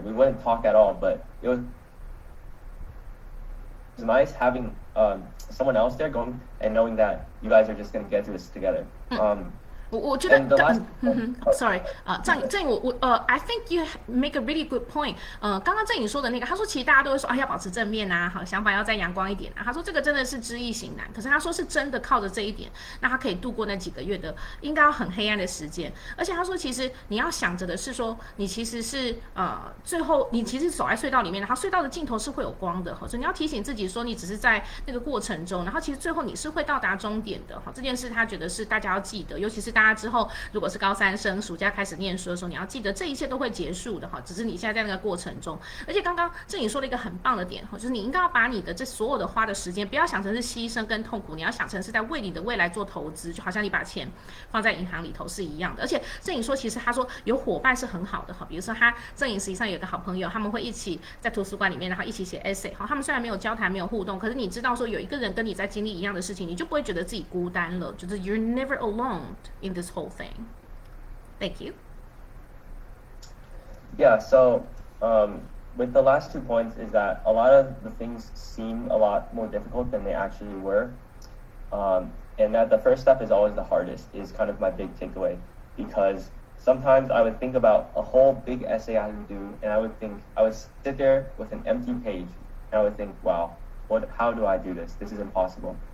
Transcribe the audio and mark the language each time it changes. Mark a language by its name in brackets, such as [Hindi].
[English] We wouldn't talk at all, but it was nice having someone else there going and knowing that you guys are just going to get through this together. [Chinese] 我觉得 [English] sorry 郑颖I think you make a really good point. [Chinese] 刚刚郑颖说的那个，他说其实大家都会说要保持正面啊，好，想法要再阳光一点啊。他说这个真的是知易行难，可是他说是真的靠着这一点，那他可以度过那几个月的应该要很黑暗的时间。而且他说其实你要想着的是说，你其实是最后你其实走在隧道里面，然后隧道的尽头是会有光的，所以你要提醒自己说，你只是在那个过程中，然后其实最后你是会到达终点的。这件事他觉得是大家要记得，尤其是大家之后如果是高3生，暑假开始念书的时候，你要记得这一切都会结束的，只是你现在在那个过程中。而且刚刚郑颖说了一个很棒的点，就是你应该要把你的这所有的花的时间，不要想成是牺牲跟痛苦，你要想成是在为你的未来做投资，就好像你把钱放在银行里头是一样的。而且郑颖说，其实他说有伙伴是很好的，比如说郑颖实际上有一个好朋友，他们会一起在图书馆里面，然后一起写 essay。他们虽然没有交谈，没有互动，可是你知道说有一个人跟你在经历一样的事情，你就不会觉得自己孤单了，就是 [English] you're never alone in this whole thing. Thank you. Yeah, so with the last 2 points is that a lot of the things seem a lot more difficult than they actually were. And that the first step is always the hardest is kind of my big takeaway, because sometimes I would think about a whole big essay I would do, and I would sit there with an empty page and I would think, wow, how do I do this? This is impossible.